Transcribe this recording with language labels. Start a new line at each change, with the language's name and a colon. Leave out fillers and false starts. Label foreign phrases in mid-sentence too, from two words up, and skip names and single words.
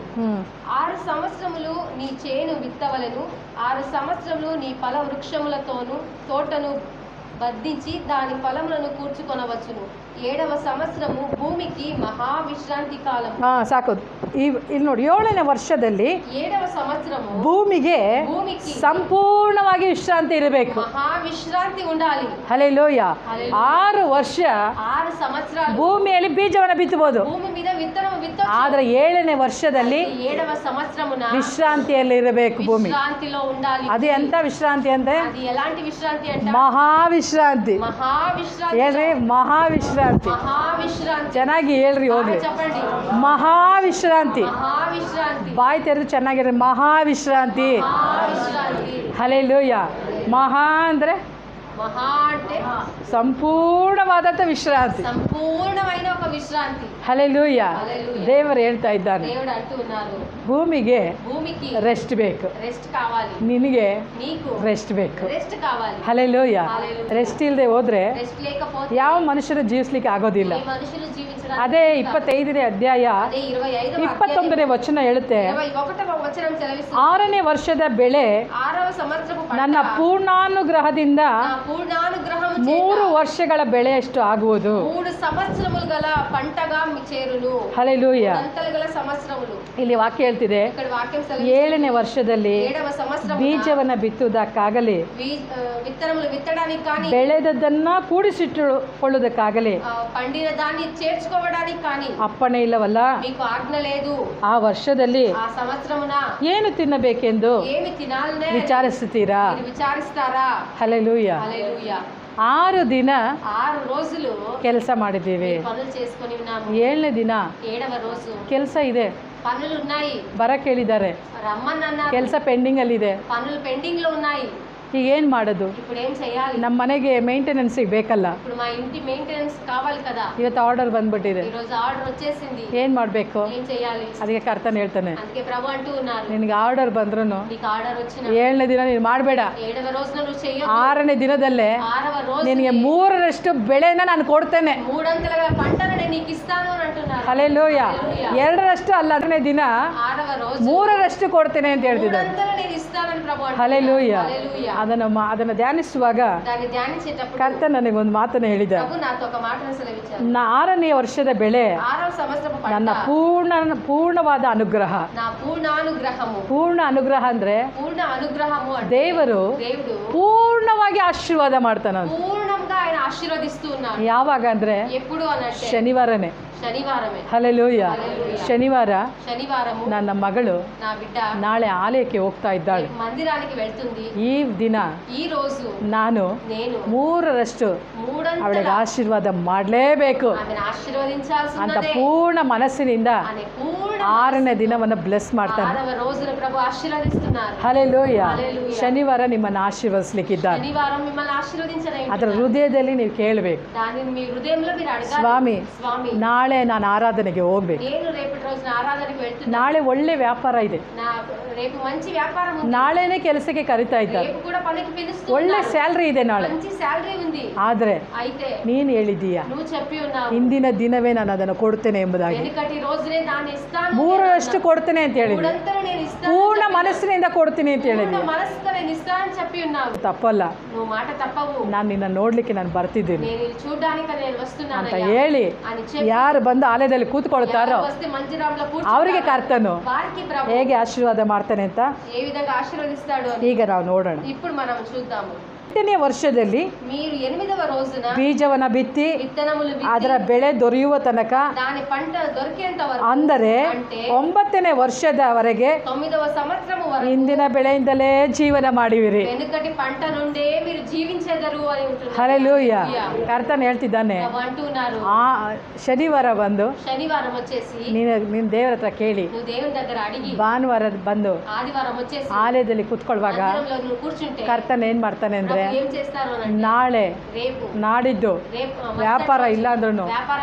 Telugu: 6 సంవత్సరములు నీ చేను విత్తవలను, 6 సంవత్సరములు నీ ఫల వృక్షములతోను తోటను బద్దించి దాని ఫలములను కూర్చుకొనవచ్చును.
Kannada: 7వ ಸಂವತ್ಸರము ಭೂಮಿಗೆ ಮಹಾವಿಶ್ರಾಂತಿ ಕಾಲ. ಸಾಕು. ಇಲ್ಲಿ ನೋಡಿ, 7ನೇ ವರ್ಷದಲ್ಲಿ
Telugu: 7వ ಸಂವత్సరము
Kannada: ಭೂಮಿಗೆ ಸಂಪೂರ್ಣವಾಗಿ ವಿಶ್ರಾಂತಿ ಇರಬೇಕು.
Telugu: మహావిశ్రాంతి ఉండాలి.
Kannada: ಹಲ್ಲೆಲೂಯಾ. 6 ವರ್ಷ
Telugu: 6 ಸಂವತ್ಸರಾలు
Kannada: ಭೂಮಿಯಲ್ಲಿ ಬೀಜವನ್ನು ಬಿತ್ತಬಹುದು.
Telugu: ಭೂಮಿ మీద విత్తనము విత్తవచ్చు.
Kannada: ಆದರೆ 7ನೇ ವರ್ಷದಲ್ಲಿ
Telugu: 7వ సంవత్సరమున
Kannada: ವಿಶ್ರಾಂತಿಯಲ್ಲಿ ಇರಬೇಕು ಭೂಮಿ.
Telugu: ವಿಶ್ರಾಂತಿలో ఉండాలి.
Kannada: ಅದು ಎಂತ ವಿಶ್ರಾಂತಿ ಅಂದ್ರೆ?
Telugu: అది ఎలాంటి విశ్రాంతి అంటే
Kannada: ಮಹಾವಿಶ್ರಾಂತಿ. ಮಹಾವಿಶ್ರಾಂತಿ. ಹೇಳ್ರಿ, ಮಹಾವಿಶ್ರಾಂತಿ. ಮಹಾವಿಶ್ರಾಂತಿ. ಚೆನ್ನಾಗಿ ಹೇಳ್ರಿ, ಹೋಗ್ಲಿ.
Telugu: చెప్పండి.
Kannada: ಮಹಾವಿಶ್ರಾಂತಿ. ಮಹಾವಿಶ್ರಾಂತಿ. ಬಾಯಿ ತೆರೆದು ಚೆನ್ನಾಗಿರಿ. ಮಹಾವಿಶ್ರಾಂತಿ. ಮಹಾವಿಶ್ರಾಂತಿ. ಹಲ್ಲೆಲೂಯಾ. ಮಹಾ ಅಂದ್ರೆ
Telugu: ಮಹಾ అంటే
Kannada: ಸಂಪೂರ್ಣವಾದಂಥ ವಿಶ್ರಾಂತಿ.
Telugu: ಸಂಪೂರ್ಣమైన ఒక ವಿಶ್ರಾಂತಿ.
Kannada: ಹಲ್ಲೆಲೂಯಾ. ದೇವರು ಹೇಳ್ತಾ ಇದ್ದಾನೆ,
Telugu: దేవుడు అంటూ ఉన్నారు,
Kannada: ಭೂಮಿಗೆ ರೆಸ್ಟ್ ಬೇಕು,
Telugu: ರೆಸ್ಟ್ ಕಾవాలి,
Kannada: ನಿನಗೆ
Telugu: నీకు
Kannada: ರೆಸ್ಟ್ ಬೇಕು.
Telugu: ರೆಸ್ಟ್ ಕಾవాలి.
Kannada: ಹಲ್ಲೆಲೂಯಾ. ರೆಸ್ಟ್ ಇಲ್ಲದೆ ಹೋದ್ರೆ
Telugu: ರೆಸ್ಟ್ లేకపోతే
Kannada: ಯಾವ ಮನುಷ್ಯರು ಜೀವಿಸ್ಲಿಕ್ಕೆ ಆಗೋದಿಲ್ಲ.
Telugu: ఏ మనుషులు జీవించడానికి
Kannada: ಅದೇ 25ನೇ ಅಧ್ಯಾಯ 21ನೇ ವಚನ ಹೇಳುತ್ತೆ,
Telugu: 21వ వచనం సెలవిస్తుంది,
Kannada: 6ನೇ ವರ್ಷದ ಬೆಳೆ
Telugu: 6వ సంవత్సరపు పంట
Kannada: ನನ್ನ ಪೂರ್ಣಾನುಗ್ರಹದಿಂದ
Telugu: నా పూర్ణానుగ్రహము
Kannada: 3 ವರ್ಷಗಳ ಬೆಳೆಯಷ್ಟು ಆಗುವುದು.
Telugu: 3 సంవత్సరములు గల పంటగా చేరును.
Kannada: ಹಲ್ಲೆಲೂಯಾ.
Telugu: పంటలు గల సంవత్సరములు.
Kannada: ಇಲ್ಲಿ ವಾಕ್ಯ ಹೇಳ್ತಿದೆ,
Telugu: ఇక్కడ వాక్యం
Kannada: 7ನೇ ವರ್ಷದಲ್ಲಿ
Telugu: 7వ సంవత్సరమున
Kannada: ಬೀಜವನ್ನ ಬಿತ್ತುವುದಕ್ಕಾಗಲಿ,
Telugu: విత్తనములు విత్తడానికి కానీ,
Kannada: ಬೆಳೆದದ್ದನ್ನ ಕೂಡಿಸಿಟ್ಟುಕೊಳ್ಳುವುದಕ್ಕಾಗಲಿ
Telugu: పండిన దాన్ని చేర్చుకోవడానికి కానీ
Kannada: ಅಪ್ಪಣೆ ಇಲ್ಲವಲ್ಲ.
Telugu: మీకు ఆజ్ఞ లేదు.
Kannada: ಆ ವರ್ಷದಲ್ಲಿ
Telugu: ఆ సంవత్సరమున
Kannada: ಏನು ತಿನ್ನಬೇಕೆಂದು
Telugu: ఏమి తినాలనే
Kannada: ವಿಚಾರಿಸುತ್ತೀರಾ?
Telugu: మీరు విచారిస్తారా? హల్లెలూయా. హల్లెలూయా.
Kannada: 6 ದಿನ
Telugu: 6 రోజులు
Kannada: ಕೆಲಸ ಮಾಡಿದ್ದೀವಿ.
Telugu: పనులు చేసుకొని ఉన్నాము.
Kannada: 7ನೇ ದಿನ
Telugu: 7వ రోజు
Kannada: ಕೆಲಸ ಇದೆ,
Telugu: పనులు ఉన్నాయి,
Kannada: ಬರಕ್ಕೆ ಹೇಳಿದ್ದಾರೆ.
Telugu: రమ్మన్నారు,
Kannada: ಕೆಲಸ ಪೆಂಡಿಂಗ್ ಅಲ್ಲಿ ಇದೆ.
Telugu: పనులు పెండింగ్ లో ఉన్నాయి.
Kannada: ಈಗ ಏನು ಮಾಡೋದು?
Telugu: ఇప్పుడు ఏం చేయాలి?
Kannada: ನಮ್ಮ ಮನೆಗೆ ಮೇಂಟೆನೆನ್ಸ್ ಬೇಕಲ್ಲ.
Telugu: ఇప్పుడు మా ఇంటి మెయింటెనెన్స్ కావాలి కదా.
Kannada: ಇವತ್ತು ಆರ್ಡರ್ ಬಂದ್ಬಿಟ್ಟಿದೆ,
Telugu: ఈ రోజు ఆర్డర్ వచ్చేసింది.
Kannada: ಏನು ಮಾಡಬೇಕು?
Telugu: ఏం చేయాలి?
Kannada: ಅದಕ್ಕೆ ಕರ್ತನ ಹೇಳ್ತಾನೆ,
Telugu: అందుకే ప్రభు అంటూ ఉన్నారు,
Kannada: ನಿನಗೆ ಆರ್ಡರ್ ಬಂದ್ರೂ
Telugu: నీకు ఆర్డర్ వచ్చిన
Kannada: 7ನೇ ದಿನ ನೀನು ಮಾಡಬೇಡ.
Telugu: 7వ రోజున నువ్వు చెయ్యొద్దు.
Kannada: 6ನೇ ದಿನದಲ್ಲೇ
Telugu: 6వ రోజు
Kannada: ನಿನಗೆ 3ರಷ್ಟು ಬೆಳೆನ ನಾನು ಕೊಡ್ತೇನೆ.
Telugu: 3 అంకెల పంటను నేను నీకు ఇస్తాను అని అంటున్నారు.
Kannada: ಹಲ್ಲೆಲೂಯಾ. 2ರಷ್ಟು ಅಲ್ಲ, 6ನೇ ದಿನ
Telugu: 6వ రోజు
Kannada: 3ರಷ್ಟು ಕೊಡ್ತೇನೆ ಅಂತ 3 ಹೇಳ್ತಿದ್ದಾರೆ.
Telugu: అంకెలు నేను ఇస్తానని ప్రభు అంటున్నారు.
Kannada: ಹಲ್ಲೆಲೂಯಾ.
Telugu: హల్లెలూయా.
Kannada: ಅದನ್ನು ಧ್ಯಾನಿಸುವಾಗ
Telugu: దాన్ని ధ్యానించేటప్పుడు
Kannada: ಕರ್ತ ನನಗೆ ಒಂದು ಮಾತನ್ನು ಹೇಳಿದ.
Telugu: ప్రభు నాతో ఒక మాటను సెలవిచ్చారు.
Kannada: 6ನೇ ವರ್ಷದ ಬೆಳೆ
Telugu: 6వ సంవత్సరపు పంట
Kannada: ನನ್ನ ಪೂರ್ಣವಾದ ಅನುಗ್ರಹ.
Telugu: నా పూర్ణానుగ్రహము.
Kannada: ಪೂರ್ಣ ಅನುಗ್ರಹ ಅಂದ್ರೆ
Telugu: పూర్ణ అనుగ్రహము అంటే
Kannada: ದೇವರು
Telugu: దేవుడు
Kannada: ಪೂರ್ಣವಾಗಿ ಆಶೀರ್ವಾದ ಮಾಡ್ತಾನ.
Telugu: పూర్ణంగా ఆయన ఆశీర్వదిస్తూ ఉన్నారు.
Kannada: ಯಾವಾಗ ಅಂದ್ರೆ
Telugu: ఎప్పుడు అనంటే
Kannada: ಶನಿವಾರನೇ.
Telugu: శనివారమే.
Kannada: ಹಲ್ಲೆಲೂಯಾ. ಶನಿವಾರము ನನ್ನ ಮಗಳು
Telugu: నా బిడ్డ
Kannada: ನಾಳೆ ಆಲಯಕ್ಕೆ ಹೋಗ್ತಾ ಇದ್ದಾಳೆ.
Telugu: మందిరానికి వెళ్తుంది.
Kannada: ಈ ದಿನ
Telugu: ఈ రోజు
Kannada: ನಾನು
Telugu: నేను
Kannada: 3ರಷ್ಟು ಅವಳಿಗೆ ಆಶೀರ್ವಾದ ಮಾಡಲೇಬೇಕು
Telugu: ఆమెను ఆశీర్వదించాల్సినదే
Kannada: ಅಂತ ಪೂರ್ಣ ಮನಸ್ಸಿನಿಂದ
Telugu: అనే పూర్ణ
Kannada: 6ನೇ ದಿನವನ್ನು ಬ್ಲೆಸ್ ಮಾಡ್ತಾನೆ.
Telugu: 6వ రోజున ప్రభు ఆశీర్వదిస్తున్నారు.
Kannada: ಹಲ್ಲೆಲೂಯಾ. ಶನಿವಾರ ನಿಮ್ಮನ್ನು ಆಶೀರ್ವದಿಸಲಿಕ್ಕಿದ್ದಾರೆ.
Telugu: శనివారం మిమ్మల్ని ఆశీర్వదించడానికి
Kannada: ಅದರ ಹೃದಯದಲ್ಲಿ ನೀವು ಕೇಳಬೇಕು,
Telugu: దానిని మీ హృదయంలో మీరు అడగాలి,
Kannada: ಸ್ವಾಮಿ
Telugu: స్వామి
Kannada: ನಾಳೆ ನಾನು ಆರಾಧನೆಗೆ ಹೋಗ್ಬೇಕು.
Telugu: నేను రేపటి రోజున ఆరాధనకి వెళ్తున్నాను.
Kannada: ನಾಳೆ ಒಳ್ಳೆ ವ್ಯಾಪಾರ ಇದೆ.
Telugu: రేపు మంచి వ్యాపారం ఉంది.
Kannada: ನಾಳೆನೇ ಕೆಲಸಕ್ಕೆ ಕರಿತಾ ಇದ್ದಾರೆ.
Telugu: రేపు కూడా పనికి పిలుస్తున్నారు.
Kannada: ಒಳ್ಳೆ ಸ್ಯಾಲರಿ ಇದೆ ನಾಳೆ.
Telugu: మంచి సాలరీ ఉంది.
Kannada: ಆದ್ರೆ
Telugu: అయితే
Kannada: ನೀನು ಹೇಳಿದೀಯಾ,
Telugu: నువ్వు చెప్పి ఉన్నావు,
Kannada: ಇಂದಿನ ದಿನವೇ ನಾನು ಅದನ್ನು ಕೊಡ್ತೇನೆ ಎಂಬುದಾಗಿ.
Telugu: వెనుకటి రోజునే దాన్ని ఇస్తాను,
Kannada: 3ರಷ್ಟು ಕೊಡ್ತೇನೆ ಅಂತ ಹೇಳಿದ್ವಿ.
Telugu: మూడంతలు నేను ఇస్తాను,
Kannada: ಪೂರ್ಣ ಮನಸ್ಸಿನಿಂದ ಕೊಡ್ತೀನಿ ಅಂತ ಹೇಳಿದ್ವಿ.
Telugu: పూర్ణ మనసుతో నేను ఇస్తానని చెప్పి ఉన్నావు.
Kannada: ತಪ್ಪಲ್ಲ,
Telugu: నువ్వు మాట తప్పవు.
Kannada: ನಾನು ನಿನ್ನ ನೋಡ್ಲಿಕ್ಕೆ ನಾನು ಬರ್ತಿದ್ದೀನಿ
Telugu: నేను ఇది చూడడానికి నేను వస్తున్నాను
Kannada: ಅಂತ ಹೇಳಿ
Telugu: అని చెప్పి
Kannada: ಯಾರು ಬಂದು ಆಲಯದಲ್ಲಿ ಕೂತ್ಕೊಳ್ತಾರೋ
Telugu: వస్తే మందిరంలో
Kannada: ಅವರಿಗೆ ಕರ್ತನು
Telugu: వారికి ప్రభు
Kannada: ಹೇಗೆ ಆಶೀರ್ವಾದ ಮಾಡ್ತಾನೆ ಅಂತ
Telugu: ఏ విధంగా ఆశీర్వదిస్తాడు అని
Kannada: ಈಗ ನಾವು ನೋಡೋಣ.
Telugu: ఇప్పుడు మనం చూద్దాము.
Kannada: 8ನೇ ವರ್ಷದಲ್ಲಿ
Telugu: మీరు 8వ రోజున
Kannada: ಬೀಜವನ್ನ ಬಿತ್ತಿ
Telugu: విత్తనములు విత్తి
Kannada: ಅದರ ಬೆಳೆ ದೊರೆಯುವ ತನಕ,
Telugu: దాని పంట దొరికేంత వరకు,
Kannada: ಅಂದರೆ
Telugu: అంటే
Kannada: 9ನೇ ವರ್ಷದವರೆಗೆ
Telugu: 9వ సంవత్సరము వరకు
Kannada: ಇಂದಿನ ಬೆಳೆಯಿಂದಲೇ ಜೀವನ ಮಾಡಿವಿರಿ.
Telugu: వెనుకటి పంట నుండే మీరు జీవించెదరు అని ఉంటున్నారు.
Kannada: ಹಲ್ಲೆಲೂಯಾ. ಕರ್ತನ ಹೇಳ್ತಿದ್ದಾನೆ,
Telugu: ప్రభు అంటున్నారు,
Kannada: ಆ ಶನಿವಾರ ಬಂದು
Telugu: శనివారం వచ్చేసి
Kannada: ನೀನು ದೇವರ ಹತ್ರ ಕೇಳಿ,
Telugu: నువ్వు దేవుని దగ్గర అడిగి,
Kannada: ಭಾನುವಾರ ಬಂದು
Telugu: ఆదివారం వచ్చేసి
Kannada: ಆಲಯದಲ್ಲಿ ಕೂತ್ಕೊಳ್ಳುವಾಗ
Telugu: మందిరంలో నువ్వు కూర్చుంటే
Kannada: ಕರ್ತನ ಏನ್ ಮಾಡ್ತಾನೆ ಅಂದ್ರೆ ಅಂದರೆ
Telugu: అప్పుడు ఏం చేస్తారు అని అంటే,
Kannada: ನಾಳೆ
Telugu: రేపు
Kannada: ನಾಡಿದ್ದು
Telugu: రేపు
Kannada: ವ್ಯಾಪಾರ ಇಲ್ಲ ಅಂದ್ರೂ
Telugu: వ్యాపారం